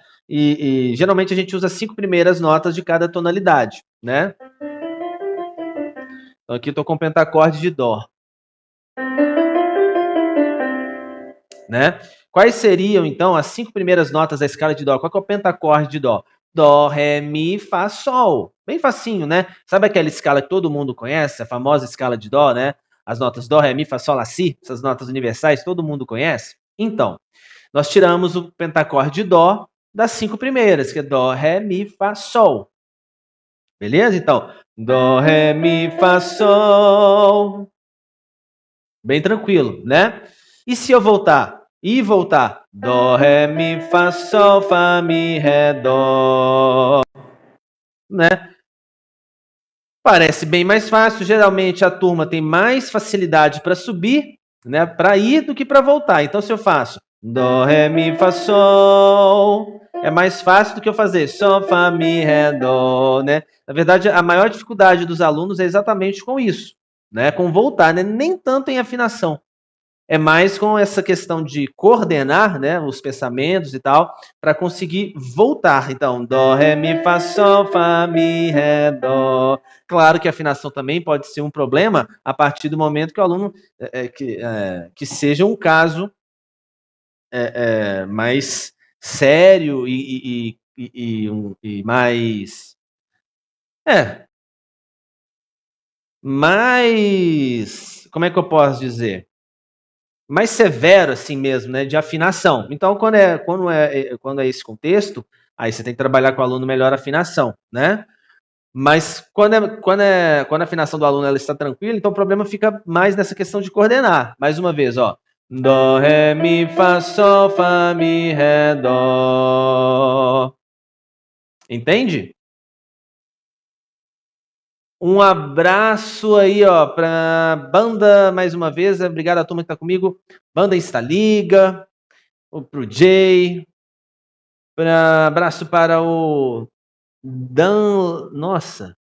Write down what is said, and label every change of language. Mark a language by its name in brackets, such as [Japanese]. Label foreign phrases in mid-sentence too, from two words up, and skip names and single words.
[Portuguese] E geralmente a gente usa 5 primeiras notas de cada tonalidade, né? Então aqui eu estou com o pentacorde de dó, né? Quais seriam, então, as 5 primeiras notas da escala de dó? Qual que é o pentacorde de dó? Dó, ré, mi, fá, sol. Bem facinho, né? Sabe aquela escala que todo mundo conhece? A famosa escala de dó, né? As notas dó, ré, mi, fá, sol, lá, si. Essas notas universais, todo mundo conhece? Então, nós tiramos o pentacorde de dó das 5 primeiras, que é dó, ré, mi, fá, sol. Beleza? Então, dó, ré, mi, fá, sol. Bem tranquilo, né? E se eu voltar? E voltar? Dó, ré, mi, fá, sol, fá, mi, ré, dó. Né? Parece bem mais fácil. Geralmente a turma tem mais facilidade para subir, né? Para ir do que para voltar. Então, se eu faço dó, ré, mi, fá, sol, é mais fácil do que eu fazer sol, fá, mi, ré, dó, né? Na verdade, a maior dificuldade dos alunos é exatamente com isso, né? Com voltar, né? Nem tanto em afinação. É mais com essa questão de coordenar, né, os pensamentos e tal, para conseguir voltar. Então, dó, ré, mi, fá, sol, fá, mi, ré, dó. Claro que a afinação também pode ser um problema a partir do momento que o aluno que seja um caso mais sério e mais mais, como é que eu posso dizer? Mais severo, assim mesmo, né, de afinação. Então, quando é esse contexto, aí você tem que trabalhar com o aluno melhor a afinação, né? Mas quando a afinação do aluno ela está tranquila, então o problema fica mais nessa questão de coordenar. Mais uma vez, ó. Dó, ré, mi, fá, sol, fá, mi, ré, dó. Entende? Um abraço aí, ó, pra banda, mais uma vez. Obrigado a turma que tá comigo. Banda Instaliga, pro Jay. Abraço para o Dan. Nossa.